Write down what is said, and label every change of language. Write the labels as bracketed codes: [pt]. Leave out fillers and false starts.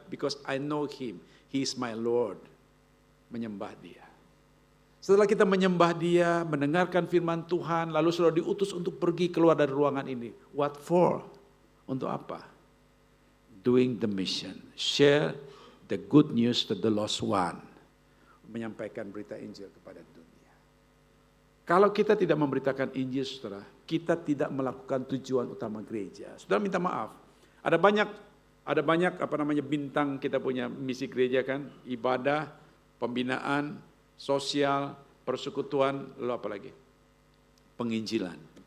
[en] Because I know Him, He is my Lord. [id] Menyembah Dia. Setelah kita menyembah Dia, mendengarkan firman Tuhan, lalu sudah diutus untuk pergi keluar dari ruangan ini. [en] What for? [id] Untuk apa? [en] Doing the mission. Share the good news to the lost one. [id] Menyampaikan berita Injil kepada dunia. Kalau kita tidak memberitakan Injil, saudara, kita tidak melakukan tujuan utama gereja. Saudara minta maaf. Ada banyak bintang kita punya misi gereja kan, ibadah, pembinaan, sosial, persekutuan, lalu apa lagi? Penginjilan.